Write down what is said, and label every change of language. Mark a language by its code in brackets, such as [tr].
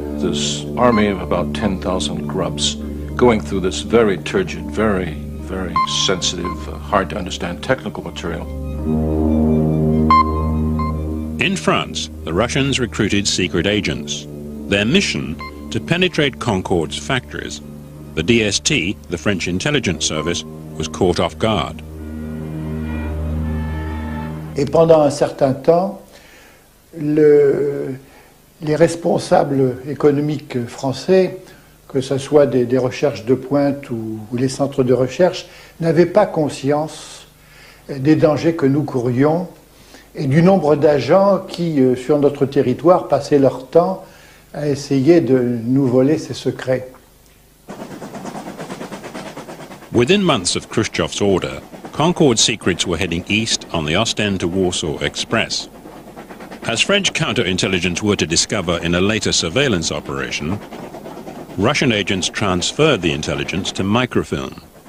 [en] This army of about 10,000 grubs going through this very turgid, very sensitive, hard to understand technical material. In France, the Russians recruited secret agents. Their mission, to penetrate Concorde's factories. The DST, the French intelligence service, was caught off guard. [fr] Et pendant un certain temps, les responsables économiques français, que ce soit des recherches de pointe ou les centres de recherche, n'avaient pas conscience des dangers que nous courions et du nombre d'agents qui, sur notre territoire, passaient leur temps à essayer de nous voler ces secrets. [en] Within months of Khrushchev's order, Concorde secrets were heading east on the Ostend to Warsaw Express. As French counterintelligence were to discover in a later surveillance operation, Russian agents transferred the intelligence to microfilm.